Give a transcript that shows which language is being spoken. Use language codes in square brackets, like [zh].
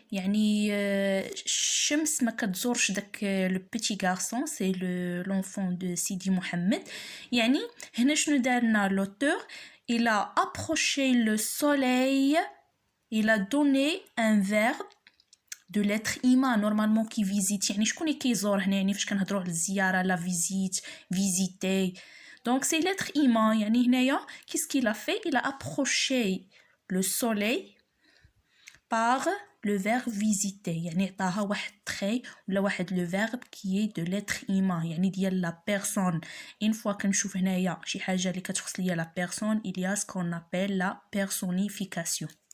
[ar] يعني الشمس ما كتزورش داك [fr] le petit garçon, c'est l'enfant de Sidi Mohamed. [ar] يعني هنا شنو دارنا [fr] l'auteur? Il a approché le soleil, il a donné un verbe de l'être humain normalement qui visite. [ar] يعني شكون اللي كيزور هنا يعني فاش كنهضروا على الزياره لا فيزيت [fr] visiter. donc c'est l'être humain. [ar] يعني هنايا [fr] qu'est-ce qu'il a fait? il a approché le soleil par le verbe visiter. [ar] يعني عطاها واحد تري ولا واحد [fr] le verbe qui est de l'être humain [ar] يعني ديال [fr] la personne. [ar] une fois كنشوف هنايا شي حاجه اللي كتخص ليا la personne [fr] il y a ce qu'on appelle la personnification.